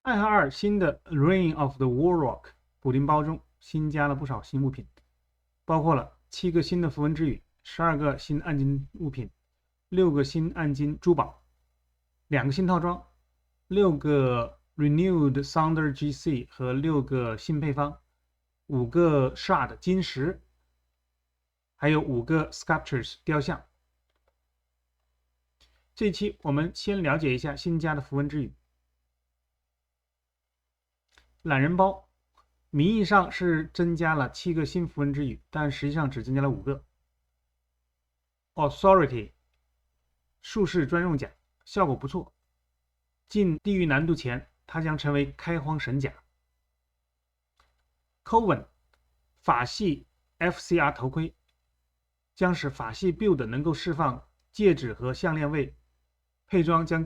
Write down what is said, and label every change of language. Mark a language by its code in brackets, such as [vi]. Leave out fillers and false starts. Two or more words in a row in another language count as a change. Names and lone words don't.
[zh] 暗號2新的 Reign of the Warlock 补丁包中新加了不少新物品，包括了7个新的符文之语、12个新暗金物品、6个新暗金珠宝、2个新套装、6个 Renewed Thunder GC 和6个新配方、5个 Shard 金石，还有5个 Sculptures 雕像。这一期我們先了解一下新加的符文之語。懶人包名義上是增加了7個新符文之語，但實際上只增加了5個。Authority 術士專用甲，效果不錯。進地獄難度前，它將成為開荒神甲。Coven 法系 FCR 頭盔，將使法系 build 能夠釋放戒指和項鏈位，配裝將